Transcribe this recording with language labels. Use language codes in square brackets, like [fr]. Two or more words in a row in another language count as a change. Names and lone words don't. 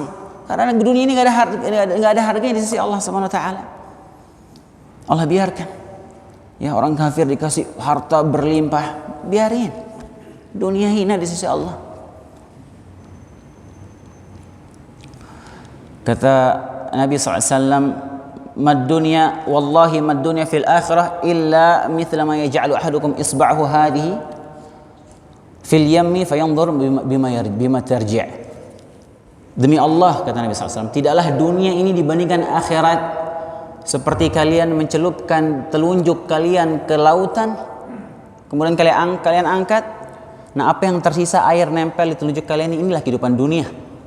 [id] Karena dunia ini nggak ada harganya di sisi Allah [ar] سبحانه وتعالى. [id] Allah biarkan. Ya, orang kafir dikasih harta berlimpah, biarin. Dunia hina di sisi Allah. Kata Nabi SAW, [ar] ما الدنيا والله ما الدنيا في الآخرة إلا مثل ما يجعل أحدكم إصبعه هذه في اليم فينظر بم ترجع'. [id] Demi Allah, kata Nabi SAW, tidaklah dunia ini dibandingkan akhirat seperti kalian mencelupkan telunjuk kalian ke lautan, kemudian kalian angkat. Nah, apa yang tersisa air nempel di telunjuk kalian, inilah kehidupan dunia.